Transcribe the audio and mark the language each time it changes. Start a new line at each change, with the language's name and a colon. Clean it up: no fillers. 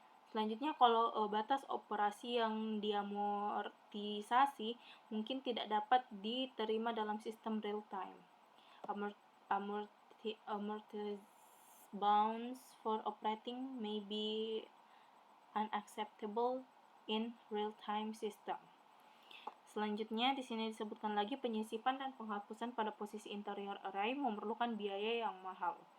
Indonesian: Selanjutnya, kalau batas operasi yang diamortisasi mungkin tidak dapat diterima dalam sistem real time.
English: Amortized bounds for operating may be unacceptable in real time system.
Indonesian: Selanjutnya, di sini disebutkan lagi penyisipan dan penghapusan pada posisi interior array memerlukan biaya yang mahal.